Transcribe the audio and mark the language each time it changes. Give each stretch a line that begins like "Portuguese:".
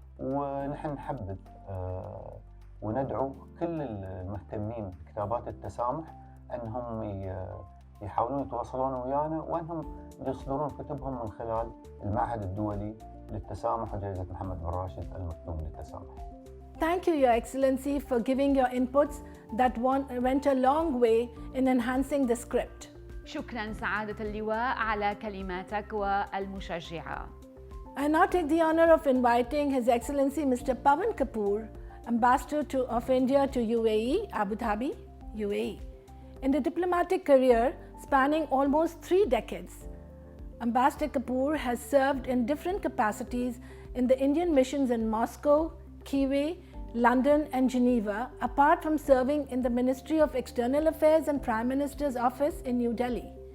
Arabic: ونحن نحبذ وندعو كل المهتمين بكتابات التسامح أنهم يحاولون يتواصلون ويانا، وأنهم يصدرون كتبهم من خلال المعهد الدولي للتسامح وجائزة محمد بن راشد المكتوم للتسامح.
English: Thank you, Your Excellency, for giving your inputs that went a long way in enhancing the script.
Arabic: شكرا سعادة اللواء على كلماتك والمشجعة.
English: I now take the honor of inviting His Excellency Mr. Pavan Kapoor, Ambassador of India to UAE, Abu Dhabi, UAE. In a diplomatic career spanning almost 3 decades, Ambassador Kapoor has served in different capacities in the Indian missions in Moscow, Kyiv, London and Geneva, apart from serving in the Ministry of External Affairs and Prime Minister's office in New Delhi.